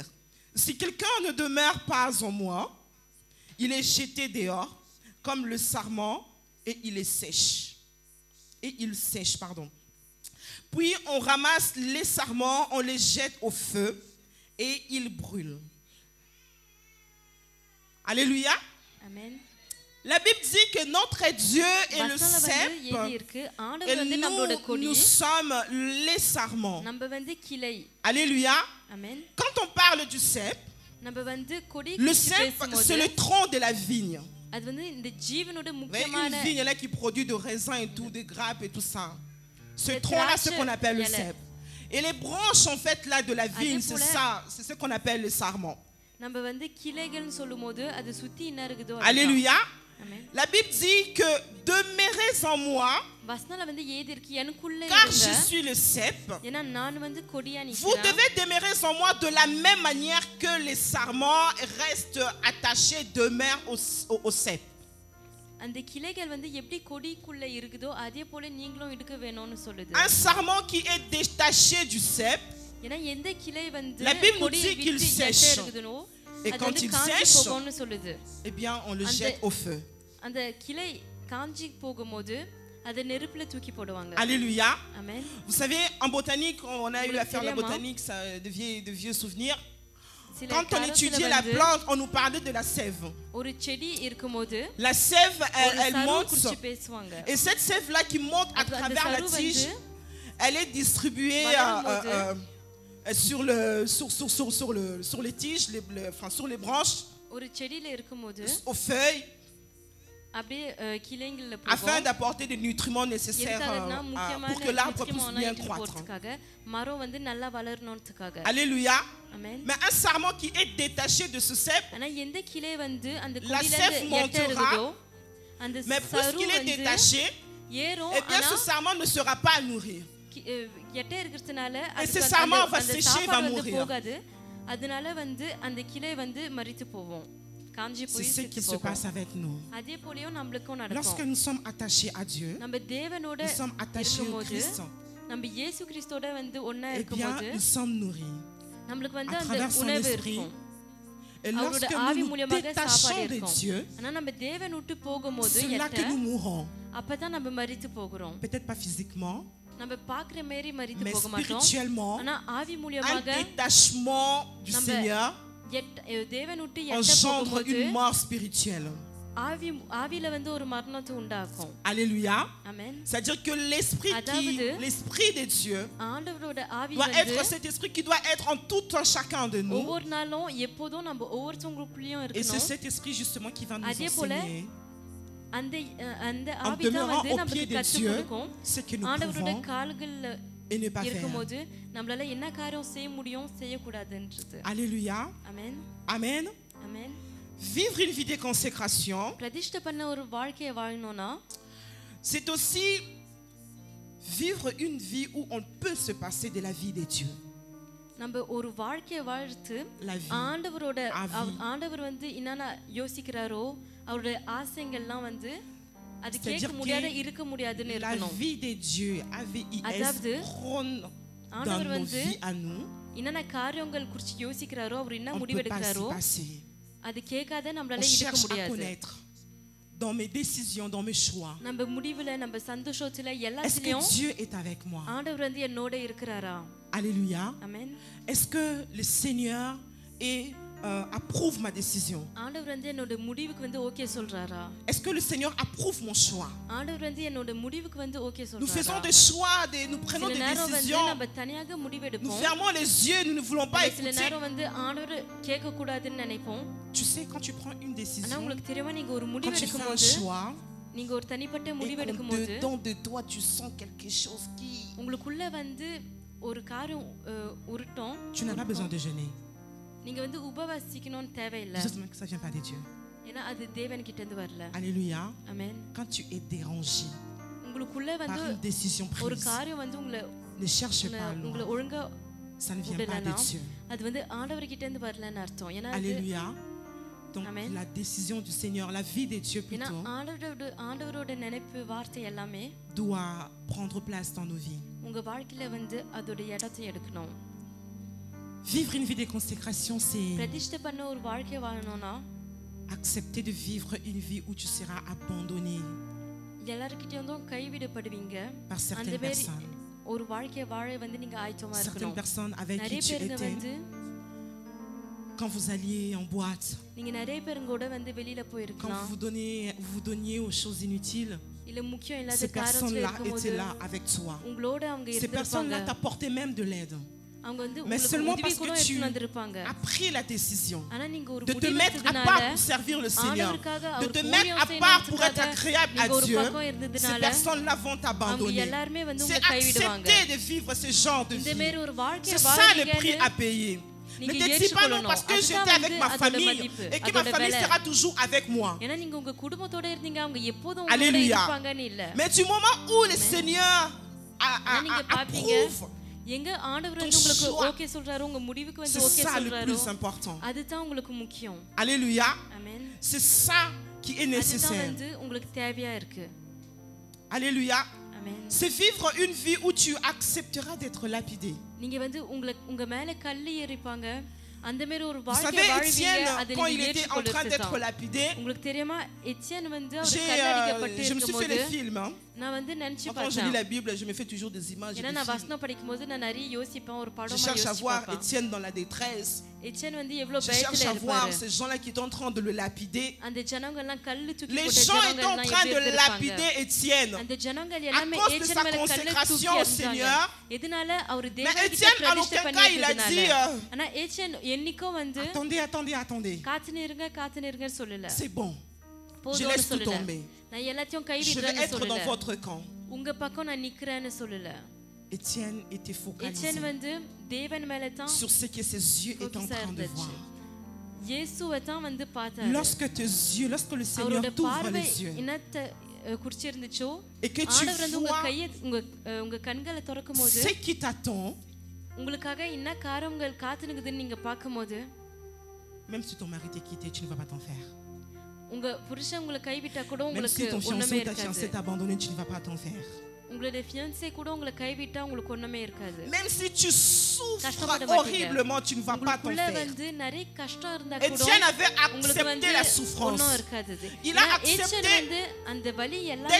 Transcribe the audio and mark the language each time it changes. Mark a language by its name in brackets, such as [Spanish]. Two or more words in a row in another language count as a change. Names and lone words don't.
[French] Si quelqu'un ne demeure pas en moi, il est jeté dehors comme le sarment et il est sèche. Et il sèche, pardon. Puis on ramasse les sarments, on les jette au feu et ils brûlent. Alléluia. [Tamil] ஆமென் [French] La Bible dit que notre Dieu est le [Tamil] வசனம் வந்து [French] cep [Tamil] எழுதி இருக்கு [French] et [Tamil] ஆண்டவர் வந்து நம்மளோட கொடி [French] nous sommes les sarments. [Tamil] நம்ம வந்து கிளை [French] Alléluia. [Tamil] ஆமென் [French] Quand on parle du cep, [Tamil] நம்ம வந்து கொடி [French] le [Tamil] குறித்து [French] cep, [Tamil] பேசும்போது [French] c'est le tronc de la vigne. [Tamil] அது வந்து இந்த ஜீவனோட [French] Vous voyez, [Tamil] முக்கியமான [French] une vigne là qui produit de raisins et tout, des grappes et tout ça. Ce Les tronc-là, c'est ce traces, qu'on appelle le il y a cep. Et les branches, en fait, là, de la vigne, c'est pour ça, c'est ce qu'on appelle le sarment. [Tamil] நம்ம வந்து கிளைகள்னு சொல்லும்போது அது சுத்தி என்ன இருக்குதோ [French] Alléluia. [Tamil] ஆமென் [French] La Bible dit que demeurez en moi, [Tamil] வசனல வந்து ஏதி இருக்கு எனக்குள்ள [French] car [Tamil] இருங்க [French] je suis le cep. [Tamil] ஏன்னா நான் வந்து கொடியா [French] Vous [Tamil] நிக்கிறேன் [French] devez demeurer en moi de la même manière que les sarments restent attachés, demeurent au cep. [Tamil] அந்த கிளைகள் வந்து எப்படி கொடிக்குள்ள இருக்குதோ அதே போல நீங்களும் இருக்க வேணும்னு சொல்லுது. [French] Un sarment qui est détaché du cep, [Tamil] ஏன்னா எந்த கிளை வந்து [French] La Bible nous [Tamil] கொடியை [French] dit qu'il [Tamil] விட்டு [French] sèche. [Tamil] எட்ட இருக்குதுனோ [French] Et [Tamil] அது [French] quand [Tamil] வந்து [French] il [Tamil] காஞ்சி [French] sèche, [Tamil] போகும்னு சொல்லுது. [French] eh bien, on le jette au feu. [Tamil] அந்த கிளை காஞ்சி போகும்போது அதை நெருப்புல தூக்கி போடுவாங்க. [French] Alléluia. [Tamil] ஆமென். [French] Vous savez, en botanique, on a eu à faire la Vraiment. botanique, ça, de vieux souvenirs. [Tamil] சில [French] Quand on [Tamil] காலத்துல [French] étudiait la [Tamil] வந்து [French] plante, on nous parlait de la sève. [Tamil] ஒரு செடி இருக்கும்போது [French] La sève, [Tamil] ஒரு [French] elle [Tamil] சரு [French] monte. [Tamil] குறிச்சு பேசுவாங்க. [French] Et cette sève-là qui monte à [Tamil] அந்த [French] travers la [Tamil] சரு [French] tige, [Tamil] வந்து [French] elle est distribuée [Tamil] வளரும்போது [French] sur les tiges, enfin sur les branches, [Tamil] ஒரு செடியில இருக்கும்போது [French] aux feuilles, [Tamil] அப்படியே கிளைங்கள்ல [French] afin [Tamil] போகும். [French] d'apporter des nutriments nécessaires [Tamil] எதுக்காகனா [French] pour [Tamil] முக்கியமான [French] que l'arbre puisse [Tamil] நியூட்ரிமோனா [French] bien [Tamil] எடுத்துட்டு [French] croître. [Tamil] போறதுக்காக மரம் வந்து நல்லா வளரணும்ன்றதுக்காக. [French] Alléluia. [Tamil] ஆமென். [French] Mais un sarment qui est détaché de ce cep, [Tamil] ஆனா எந்த கிளை வந்து அந்த [French] La [Tamil] கொடியில [French] sève [Tamil] இருந்து எட்ட [French] montera, [Tamil] இருக்குதோ அந்த [French] mais [Tamil] சரு [French] puisqu'il est [Tamil] வந்து [French] détaché, [Tamil] ஏறும். [French] eh bien [Tamil] ஆனா [French] ce sarment ne sera pas à nourrir. [Tamil] எட்ட இருக்கிறதுனால [French] ce sarment va [Tamil] அந்த [French] sécher, va [Tamil] சாப்பாடு வந்து [French] mourir. [Tamil] போகாது. அதனால வந்து அந்த கிளை வந்து மரித்து போகும், காஞ்சி [French] C'est [Tamil] போய் [French] ce [Tamil] செத்து [French] qui se [Tamil] போகும். [French] passe avec nous. [Tamil] அதே போலயும் நம்மளுக்கும் [French] Lorsque [Tamil] நடக்கும். [French] nous sommes attachés à Dieu, [Tamil] நம்ம தேவனோட [French] nous sommes attachés au [Tamil] இருக்கும்போது [French] Christ, [Tamil] நம்ம இயேசு கிறிஸ்தோட வந்து ஒண்ணா [French] eh bien [Tamil] இருக்கும்போது [French] nous sommes nourris [Tamil] நம்மளுக்கு வந்து [French] à [Tamil] அந்த [French] travers son [Tamil] உணவு [French] esprit. [Tamil] இருக்கும். [French] Et [Tamil] அவரோட [French] lorsque [Tamil] ஆவி [French] nous nous [Tamil] மூலமாக [French] détachons [Tamil] சாப்பாடு [French] de [Tamil] இருக்கும். [French] Dieu, [Tamil] ஆனா நம்ம தேவன் விட்டு போகும்போது [French] c'est là que [Tamil] எட்ட [French] nous mourons. [Tamil] அப்பதான் நம்ம மரித்து போகிறோம். [French] Peut-être pas physiquement, [Tamil] நம்ம பாக்குற மாதிரி மரித்து [French] mais [Tamil] போக மாட்டோம். [French] spirituellement, [Tamil] ஆனா ஆவி [French] un [Tamil] மூலமாக [French] détachement du [Tamil] நம்ம [French] Seigneur [Tamil] தேவன் விட்டு எட்ட [French] engendre [Tamil] போகும்போது [French] une mort spirituelle. [Tamil] ஆவியில வந்து ஒரு மரணத்தை உண்டாக்கும். [French] Alléluia. [Tamil] ஆமென். [French] C'est-à-dire que l'esprit de Dieu [Tamil] ஆண்டவரோட ஆவி [French] doit [Tamil] வந்து [French] être cet esprit qui doit être en tout un chacun de nous. [Tamil] ஒவ்வொரு நாளும் எப்போதும் நம்ம ஒவ்வொருத்தவங்களுக்குள்ளேயும் [French] Et c'est [Tamil] இருக்கணும். [French] cet esprit justement qui va nous [Tamil] அதே போல [French] enseigner [Tamil] அந்த அந்த [French] en [Tamil] ஆவி தான் [French] demeurant [Tamil] வந்து [French] au pied [Tamil] நமக்கு [French] de [Tamil] கற்றுக் [French] Dieu [Tamil] கொடுக்கும். [French] ce que nous [Tamil] ஆண்டவரோட [French] pouvons [Tamil] கால்கள்ல [French] et ne pas faire. [Tamil] இருக்கும்போது நம்மளால என்ன காரியம் செய்ய முடியும் செய்யக்கூடாதுன்றது. [French] Alléluia. [Tamil] ஆமென். [French] Amen. [Tamil] ஆமென். [French] Vivre une vie de consécration, [Tamil] பிரதிஷ்டை பண்ண ஒரு வாழ்க்கையை வாழணும்னா [French] c'est aussi vivre une vie où on peut se passer de la vie de Dieu. [Tamil] நம்ம ஒரு வாழ்க்கையை வாழ்த்து [French] La vie. [Tamil] ஆண்டவரோட ஆவி. ஆண்டவர் வந்து என்னென்ன யோசிக்கிறாரோ அவருடைய ஆசைகள்லாம் வந்து அது [French] C'est-à-dire [Tamil] கேட்க முடியாத [French] que [Tamil] இருக்க முடியாதுன்னு [French] La [Tamil] இருக்கணும். [French] vie de Dieu, AVIS, [Tamil] அதாவது, [French] trône dans [Tamil] ஆண்டவர் [French] nos [Tamil] வந்து [French] vies à nous. [Tamil] என்னென்ன காரியங்கள் குறித்து யோசிக்கிறாரோ அவர் என்ன [French] On ne [Tamil] முடிவு [French] peut pas s'y [Tamil] எடுக்கிறாரோ [French] passer. [Tamil] அது கேட்காத [French] On [Tamil] நம்மளால இருக்க [French] cherche à [Tamil] முடியாது. [French] connaître dans mes décisions, dans mes choix. [Tamil] நம்ம முடிவுல நம்ம சந்தோஷத்துல [French] Est-ce que [Tamil] எல்லாத்துலயும் [French] Dieu est avec moi? [Tamil] ஆண்டவர் வந்து என்னோட இருக்கிறாரா? [French] Alléluia. [Tamil] ஆமென். [French] Est-ce que le Seigneur approuve ma décision? [Tamil] ஆண்டவர் வந்து என்னோட முடிவுக்கு வந்து ஓகே சொல்றாரா? [French] Est-ce que le Seigneur approuve mon choix? [Tamil] ஆண்டவர் வந்து என்னோட முடிவுக்கு வந்து ஓகே [French] Nous faisons [Tamil] சொல்றாரா? [French] des choix, nous prenons [Tamil] சில [French] des [Tamil] நேரம் வந்து [French] décisions. [Tamil] நம்ம தனியாக [French] Nous [Tamil] முடிவெடுப்போம். [French] fermons les yeux, nous ne voulons pas [Tamil] சில [French] écouter. [Tamil] நேரம் வந்து ஆண்டவர் கேட்க கூடாதுன்னு நினைப்போம். [French] Tu sais, quand tu prends une [Tamil] ஆனா [French] décision, [Tamil] உங்களுக்கு தெரியுமா நீங்க ஒரு [French] quand [Tamil] முடிவு [French] tu fais un [Tamil] எடுக்கும்போது [French] choix, [Tamil] நீங்க ஒரு தனிப்பட்ட முடிவு [French] Et [Tamil] எடுக்கும்போது [French] dedans de toi, tu sens quelque chose qui... [Tamil] உங்களுக்குள்ள வந்து ஒரு காரியம் உருட்டும். [French] tu n'as pas besoin de jeûner. [Tamil] நீங்க வந்து உபவாசிக்கணும்னு தேவையில்லை. [French] Justement que ça vient pas de Dieu. [Tamil] ஏன்னா அது தேவன் கிட்ட இருந்து வரல. [French] Alléluia. [Tamil] ஆமென். [French] Quand tu es dérangé [Tamil] உங்களுக்குள்ள [French] par [Tamil] வந்து [French] une décision [Tamil] ஒரு [French] prise, [Tamil] காரியம் வந்து [French] ne cherche pas [Tamil] உங்களை [French] loin. [Tamil] ஒழுங்கா [French] Ça ne vient pas de [Tamil] விடலனா [French] Dieu. [Tamil] அது வந்து ஆண்டவர் கிட்ட இருந்து வரலன்னு அர்த்தம். ஏன்னா அது [French] Alléluia. Donc Amen. la décision du Seigneur, la vie de Dieu [Tamil] ஏன்னா [French] plutôt, [Tamil] ஆண்டவரோட நினைப்பு வார்த்தை எல்லாமே [French] doit prendre place dans nos vies. [Tamil] உங்க வாழ்க்கையில வந்து அதோட இடத்தை எடுக்கணும். [French] Vivre une vie de consécration, c'est [Tamil] பிரதிஷ்டை பண்ண ஒரு வாழ்க்கையை வாழணும்னா [French] accepter de vivre une vie où tu seras abandonné [Tamil] எல்லார்கிட்டயும் கைவிடப்படுவீங்க. [French] par [Tamil] அந்த [French] certaines [Tamil] மாதிரி [French] personnes. [Tamil] ஒரு வாழ்க்கையை வாழ வந்து நீங்க ஆயத்தமா [French] Certaines [Tamil] இருக்கணும். [French] personnes avec qui [Tamil] நிறைய [French] tu [Tamil] பேருங்க [French] étais [Tamil] வந்து [French] quand vous alliez en boîte, [Tamil] நீங்க நிறைய பேருங்க கூட வந்து வெளியில [French] quand [Tamil] போயிருக்கலாம். [French] vous donniez aux choses inutiles. [Tamil] இல்ல முக்கியம் இல்லாத [French] Ces [Tamil] காரியத்துல [French] personnes-là [Tamil] இருக்கும்போது [French] étaient là avec toi. [Tamil] உங்களோட அவங்க [French] Ces [Tamil] இருந்திருப்பாங்க. [French] personnes-là t'apportaient même de l'aide. [Tamil] அவங்க வந்து [French] Mais [Tamil] உங்களுக்கு [French] seulement [Tamil] உதவி [French] parce [Tamil] கூட [French] que tu [Tamil] எடுத்துட்டு வந்திருப்பாங்க. [French] as pris la décision [Tamil] ஆனா நீங்க ஒரு [French] de te [Tamil] முடிவு [French] mettre à [Tamil] எடுத்ததுனால [French] part pour servir le Seigneur, [Tamil] ஆண்டவருக்காக [French] de [Tamil] அவர் [French] te [Tamil] ஊழியம் [French] mettre à part pour être [Tamil] செய்யணும்ன்றதுக்காக [French] agréable à [Tamil] நீங்க ஒரு [French] Dieu, [Tamil] பக்கம் [French] ces [Tamil] இருந்ததுனால [French] personnes-là vont [Tamil] அவங்க [French] t'abandonner. [Tamil] எல்லாருமே வந்து [French] C'est [Tamil] உங்களை கைவிடுவாங்க. [French] accepter de vivre ce genre de [Tamil] இந்த [French] vie. [Tamil] மாதிரி ஒரு வாழ்க்கையை [French] C'est ça le prix [Tamil] வாழறீங்கன்னு [French] à payer. Ne [Tamil] நீங்க [French] te dis pas non [Tamil] ஏற்றுக்கொள்ளணும். [French] parce que [Tamil] அதுதான் [French] j'étais avec [Tamil] வந்து [French] ma [Tamil] அதோட [French] famille [Tamil] மதிப்பு, [French] et que ma [Tamil] அதோட [French] famille [Tamil] விலை. [French] sera toujours avec moi. [Tamil] ஏன்னா நீங்க உங்க குடும்பத்தோட இருந்தீங்க அவங்க எப்போதும் உங்களோட [French] Alléluia. [Tamil] இருப்பாங்கன்னு இல்ல. [French] Mais du moment où le Seigneur [Tamil] ஆனா நீங்க பாப்பீங்க [French] approuve, [Tamil] எங்க ஆண்டவர் வந்து [French] ton [Tamil] உங்களுக்கு [French] choix. [Tamil] ஓகே சொல்றாரு உங்க முடிவுக்கு வந்து [French] c'est [Tamil] ஓகே [French] ça le [Tamil] சொல்றாரு [French] plus important. [Tamil] அதுதான் உங்களுக்கு முக்கியம். [French] Alléluia. [Tamil] ஆமென். [French] C'est ça qui est [Tamil] அதுதான் [French] nécessaire. [Tamil] வந்து உங்களுக்கு தேவையா இருக்கு. [French] Alléluia. Amen. C'est vivre une vie où tu accepteras d'être lapidé. [Tamil] நீங்க வந்து உங்க மேல கல்லு எறிப்பாங்க. அந்த மாதிரி ஒரு [French] Vous [Tamil] வாழ்க்கை [French] savez, [Tamil] வாழ்வீங்க. [French] Étienne, [Tamil] அதை [French] quand [Tamil] நீங்க [French] il était en train d'être [Tamil] ஏற்றுக்கொள்ளுறது [French] lapidé, [Tamil] உங்களுக்கு தெரியுமா எத்தியன் வந்து அவர் கல்லடிக்கப்பட்டு [French] je me suis fait [Tamil] இருக்கும்போது [French] des films. Hein. [Tamil] நான் வந்து நினைச்சு [French] Quand je lis [Tamil] பார்த்தேன். [French] la Bible, je me fais toujours des images. [Tamil] ஏன்னா [French] Des [Tamil] நான் [French] films. [Tamil] வசனம் படிக்கும்போது நான் நிறைய யோசிப்பேன் ஒரு [French] Je [Tamil] படமா [French] cherche à [Tamil] யோசிச்சு [French] voir [Tamil] பார்ப்பேன். [French] Étienne dans la détresse. [Tamil] எத்தியன் வந்து எவ்வளவு [French] Je [Tamil] பயத்துல [French] cherche à voir [Tamil] இருப்பாரு. [French] ces gens-là qui étaient en train de le lapider. [Tamil] அந்த ஜனங்க எல்லாம் கல்லு தூக்கி [French] Les [Tamil] போட்ட [French] gens [Tamil] ஜனங்க [French] étaient en [Tamil] எல்லாம் [French] train [Tamil] எப்படி [French] de [Tamil] இருப்பாங்க. [French] lapider Étienne. [Tamil] அந்த ஜனங்கள் [French] À [Tamil] எல்லாமே [French] cause de [Tamil] ஏச்சன் [French] sa [Tamil] மேல கல்லு தூக்கி [French] consécration au [Tamil] எறிஞ்சாங்க. [French] Seigneur. [Tamil] எதனால அவர் [French] Mais [Tamil] தேவனுக்கு [French] Étienne, en [Tamil] பிரதிஷ்டை [French] aucun cas, il a [Tamil] பண்ணிட்டதுனால. [French] dit, [Tamil] ஆனா ஏச்சன் என்னைக்கோ வந்து [French] attendez. [Tamil] காத்துனிருங்க சொல்லல. [French] C'est bon. Je [Tamil] போதும்னு [French] laisse tout [Tamil] சொல்லல. [French] tomber. [Tamil] நான் எல்லாத்தையும் [French] Je vais [Tamil] கைவிடுறேன்னு [French] être dans [Tamil] சொல்லல. [French] votre camp. [Tamil] உங்க பக்கம் நான் நிக்கிறேன்னு சொல்லல. [French] Étienne était [Tamil] ஏச்சன் [French] focalisé [Tamil] வந்து தேவன் மேல தான் [French] sur ce que ses yeux étaient en train de voir. [Tamil] இயேசுவை தான் வந்து பார்த்தாரு. [French] Lorsque le Seigneur [Tamil] அவரோட [French] t'ouvre [Tamil] பார்வை [French] les yeux [Tamil] என்னத்தை குறிச்சிருந்துச்சோ [French] et que tu [Tamil] ஆண்டவர் வந்து உங்க [French] vois [Tamil] கையை உங்க கண்களை திறக்கும் போது [French] ce qui t'attend, [Tamil] உங்களுக்காக என்ன காரியங்கள் காத்துனுக்குதுன்னு நீங்க பார்க்கும்போது [French] même si ton mari t'est quitté, tu ne vas pas t'en faire. [Tamil] உங்க புருஷன் உங்களை கைவிட்டா கூட [French] Même [Tamil] உங்களுக்கு [French] si ton fiancé [Tamil] ஒண்ணுமே [French] ou ta [Tamil] இருக்காது. [French] fiancée t'a abandonné, tu ne vas pas t'en faire. [Tamil] உங்களுடைய fiancé கூட உங்களை கைவிட்டா உங்களுக்கு ஒண்ணுமே இருக்காது. [French] Même si tu souffres [Tamil] கஷ்டப்பட மாட்டீங்க. [French] horriblement, tu ne vas pas t'en [Tamil] உங்களுக்குள்ள [French] faire. [Tamil] வந்து நிறைய கஷ்டம் இருந்தா கூட [French] Étienne avait [Tamil] உங்களுக்கு [French] accepté [Tamil] வந்து [French] la souffrance. [Tamil] ஒண்ணும் இருக்காது. [French] Il a accepté [Tamil] வந்து அந்த வலி எல்லாமே